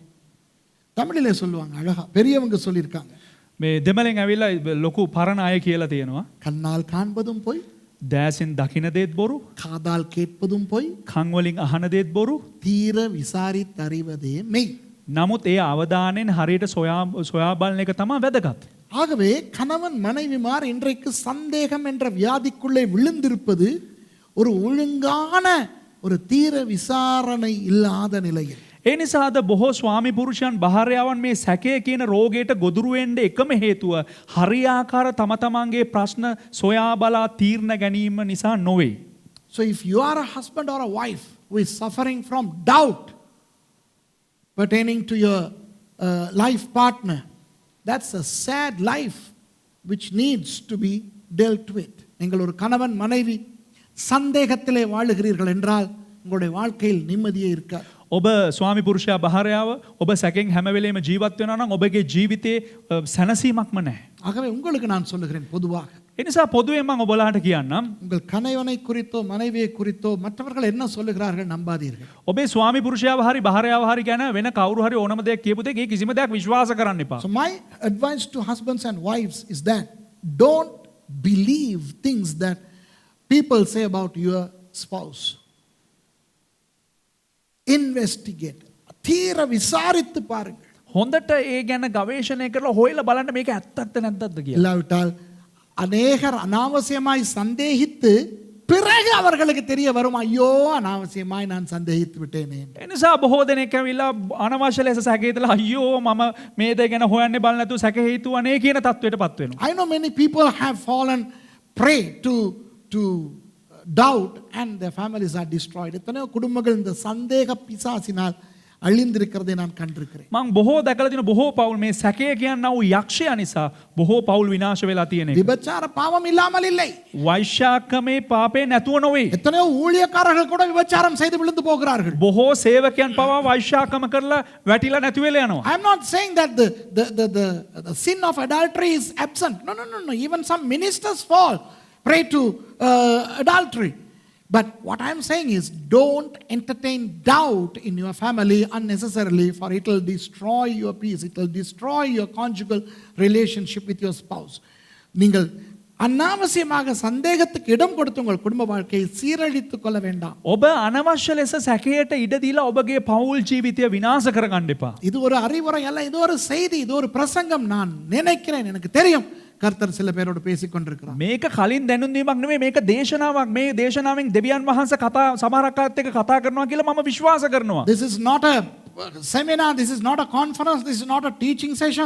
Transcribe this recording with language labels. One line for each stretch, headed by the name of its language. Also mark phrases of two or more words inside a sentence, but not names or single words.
Tamil: தமிழிலே சொல்லுவாங்க அழகா, பெரியவங்க சொல்லியிருக்காங்க,
Sinhala: මේ දෙමළෙන් ඇවිල්ලා ලොකු පරණ අය කියලා තියෙනවා.
Tamil: கண்ணால் காண்பதும் போய்,
Sinhala: දෑසින් දකින දේත් බොරු,
Tamil: காதால் கேட்பதும் போய்,
Sinhala: කන් වලින් අහන දේත් බොරු.
Tamil: தீர விசாரித்தறிவதே மெய்.
Sinhala: නමුත් ඒ අවදානෙන් හරියට සොයා බලන එක තමයි වැදගත්.
Tamil: ஆகவே கணவன் மனைவிமார் இன்றைக்கு சந்தேகம் என்ற வியாதிக்குள்ளே விழுந்திருப்பது ஒரு ஒழுங்கான ஒரு தீர விசாரணை இல்லாத நிலையில்.
Sinhala: ඒ නිසා අද බොහෝ ස්වාමි පුරුෂයන් භාර්යාවන් මේ සැකය කියන රෝගයට ගොදුරු වෙන්න එකම හේතුව හරියාකාර තම තමන්ගේ ප්‍රශ්න සොයා බලා තීරණ ගැනීම නිසා නොවේ.
English: So if you are a husband or a wife who is suffering from doubt pertaining to your life partner, that's a sad life which needs to be dealt with.
Tamil: நீங்கள் ஒரு கணவன் மனைவி சந்தேகத்திலே வாழுகிறீர்கள் என்றால் உங்களுடைய வாழ்க்கையில் நிம்மதியே இருக்காது.
Sinhala: ඔබ ස්වාමි පුරුෂයා භාර්යාව ඔබ සැකෙන් හැම වෙලේම ජීවත් වෙනවා නම් ඔබගේ ජීවිතේ සැනසීමක්ම නැහැ.
Tamil: ஆகவே உங்களுக்கு நான் சொல்லுகிறேன் பொதுவாக,
Sinhala: එනිසා පොදුවේ මම ඔබලාට කියන්නම්
Tamil: உங்கள் கணவனை குறித்தோ மனைவியை குறித்தோ மற்றவர்கள் என்ன சொல்லுகிறார்கள் நம்பாதீர்கள்.
Sinhala: ඔබේ ස්වාමි පුරුෂයාව හරි භාර්යාව හරි ගැන වෙන කවුරු හරි ඕනම දෙයක් කියපු දෙයක් ඒ කිසිම දෙයක් විශ්වාස කරන්න එපා.
English: So my advice to husbands and wives is that don't believe things that people say about your spouse. Investigate.
Tamil: தீர விசாரித்து பாருங்கள்.
Sinhala: හොඳට ඒ ගැන ගවේෂණය කරලා හොයලා බලන්න මේක ඇත්තක්ද නැද්දද කියලා.
Tamil: இல்லாவிட்டால் அநேகர் அனாவசியமாய் சந்தேகித்து பிறகு அவர்களுக்கு தெரிய வரும் ஐயோ அனாவசியமாய் நான் சந்தேகித்து விட்டேனே.
Sinhala: එනිසා බොහෝ දෙනෙක් ඇවිල්ලා අනවශ්‍ය ලෙස සැකහිතලා අයියෝ මම මේ දේ ගැන හොයන්නේ බලන්නේ නැතුව සැක හේතුවනේ කියන තත්ත්වයටපත් වෙනවා.
English: I know many people have fallen prey to doubt and their families are destroyed.
Tamil: எத்தனையோ குடும்பங்கள் இந்த சந்தேக பிசாசினால் அழிந்திருக்கிறதை நான் கண்டிருக்கிறேன்.
Sinhala: මම බොහෝ දැකලා තියෙන බොහෝ පවුල් මේ සැකය කියනා වූ යක්ෂයා නිසා බොහෝ පවුල් විනාශ වෙලා තියෙන එක.
Tamil: விபச்சார பாவம் இல்லாமல் இல்லை.
Sinhala: වෛශ්‍යාකමේ පාපේ නැතුව නොවේ.
Tamil: எத்தனையோ ஊழியக்காரர்கள் கூட விபச்சாரம் செய்து விழுந்து போகிறார்கள்.
Sinhala: බොහෝ සේවකයන් පවා වෛශ්‍යාකම කරලා වැටිලා නැති වෙලා යනවා.
English: I am not saying that the sin of adultery is absent. No. Even some ministers fall prey to adultery. But what I am saying is don't entertain doubt in your family unnecessarily, for it will destroy your peace. It will destroy your conjugal relationship with your spouse.
Tamil: நீங்கள் அனாவசியமாக சந்தேகத்துக்கு இடம் கொடுத்து உங்கள் குடும்ப வாழ்க்கையை சீரழித்துக் கொள்ள வேண்டாம்.
Sinhala: ඔබ අනවශ්‍ය ලෙස සැකයට ඉඩ දීලා ඔබගේ පවුල් ජීවිතය විනාශ කරගන්න එපා.
Tamil: இது ஒரு அறிவுரை அல்ல, இது ஒரு செய்தி, இது ஒரு பிரசங்கம். நான் நினைக்கிறேன், எனக்கு தெரியும் கர்த்தர் சில பேரோடு பேசிக் கொண்டிருக்கிறார்.
Sinhala: මේක කලින් දැනුම් දීමක් නෙමෙයි මේක දේශනාවක්. මේ දේශනාවෙන් දෙවියන් වහන්සේ කතා සමහරක් අයත් එක්ක කතා කරනවා කියලා මම විශ්වාස කරනවා.
English: This is not a seminar, this is not a conference, this is not a teaching session.